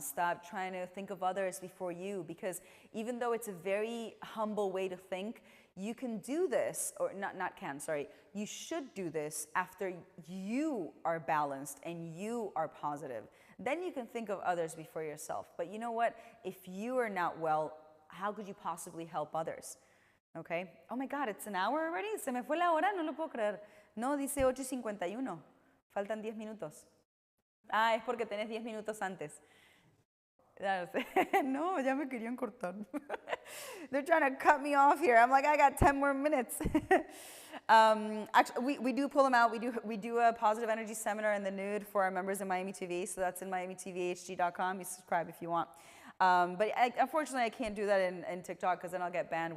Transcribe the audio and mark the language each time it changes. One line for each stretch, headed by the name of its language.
English: Stop trying to think of others before you, because even though it's a very humble way to think, you can do this, or you should do this after you are balanced and you are positive. Then you can think of others before yourself. But you know what? If you are not well, how could you possibly help others? Okay? Oh my God, it's an hour already?
Spanish: Se me fue la hora, no lo puedo creer. No, dice 8:51. Faltan 10 minutos. Ah, es porque tenés 10 minutos antes. No, ya me querían cortar.
English: They're trying to cut me off here. I'm like, I got 10 more minutes. Actually, we do pull them out. We do a positive energy seminar in the nude for our members in Miami TV. So that's in MiamiTVHG.com. You subscribe if you want. But unfortunately, I can't do that in TikTok because then I'll get banned.